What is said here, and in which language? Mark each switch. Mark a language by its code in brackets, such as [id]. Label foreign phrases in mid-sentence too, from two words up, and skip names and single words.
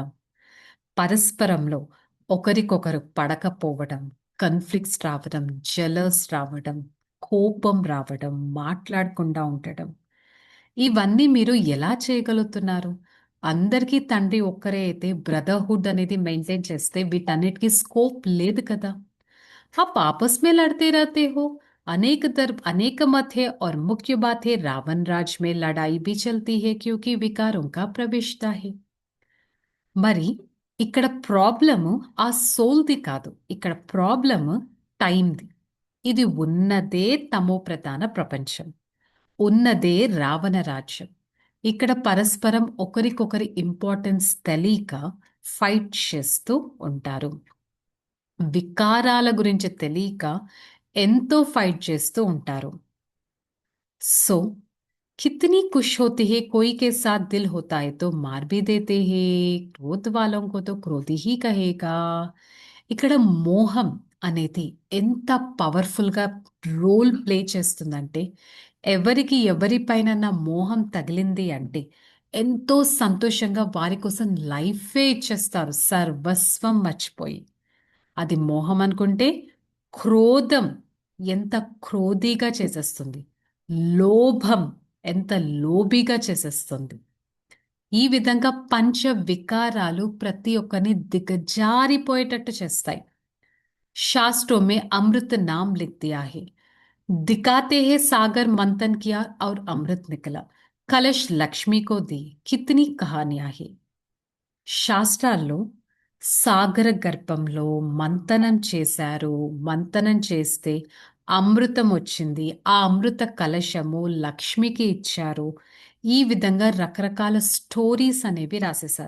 [te] పరస్పరంలో ఒకరికొకరు పడకపోవడం, కన్‌ఫ్లిక్ట్స్ రావడం, జెలస్ రావడం, కోపం రావడం, మాట్లాడకుండా ఉండడం. ఇవన్నీ మీరు ఎలా చేయగలుగుతున్నారు? అందరికీ తండ్రి ఒక్కరే అయితే బ్రదర్‌హుడ్ అనేది మెయింటైన్ చేస్తే వీటన్నిటికి స్కోప్ లేదు కదా! [hi] आप आपस में लड़ते रहते हो. अनेक मत है और मुख्य बात है रावण राज में लड़ाई भी चलती है क्योंकि विकारों का प्रवेशता है. [te] మరి ఇక్కడ ప్రాబ్లము ఆ సోల్‌ది కాదు. ఇక్కడ ప్రాబ్లము టైమ్‌ది. ఇది ఉన్నదే తమో ప్రధాన ప్రపంచం. ఉన్నదే రావణ రాజ్యం. ఇక్కడ పరస్పరం ఒకరికొకరి ఇంపార్టెన్స్ తెలీక ఫైట్ చేస్తూ ఉంటారు. వికారాల గురించి తెలీక ఎంతో ఫైట్ చేస్తూ ఉంటారు. [hi] సో कितनी खुश होती है, कोई के साथ दिल होता है तो मार भी देते हैं, क्रोध वालों को तो क्रोधी ही कहेगा. [te] ఇక్కడ మోహం అనేది ఎంత పవర్‌ఫుల్‌గా [en] role play [te] చేస్తుందంటే, ఎవరికి ఎవరిపైనన్నా మోహం తగిలింది అంటే, ఎంతో సంతోషంగా వారి కోసం లైఫే ఇచ్చేస్తారు సర్వస్వం మర్చిపోయి. అది మోహం అనుకుంటే, క్రోధం ఎంత క్రోధీగా చేసేస్తుంది. లోభం ఎంత లోబిగా చేసేస్తుంది. ఈ విధంగా పంచ వికారాలు ప్రతి ఒక్కరిని దిగజారిపోయేటట్టు చేస్తాయి. [hi] शास्त्रों में अमृत नाम लिख दिया है. दिखाते हैं सागर मंथन किया और अमृत निकला. कलश लक्ष्मी को दी. कितनी कहानियां है. [te] శాస్త్రాల్లో సాగర గర్భంలో మంతనం చేశారు. మంతనం చేస్తే అమృతం వచ్చింది. ఆ అమృత కలశము లక్ష్మికి ఇచ్చారు. ఈ విధంగా రకరకాల స్టోరీస్ అనేవి రాసేశారు.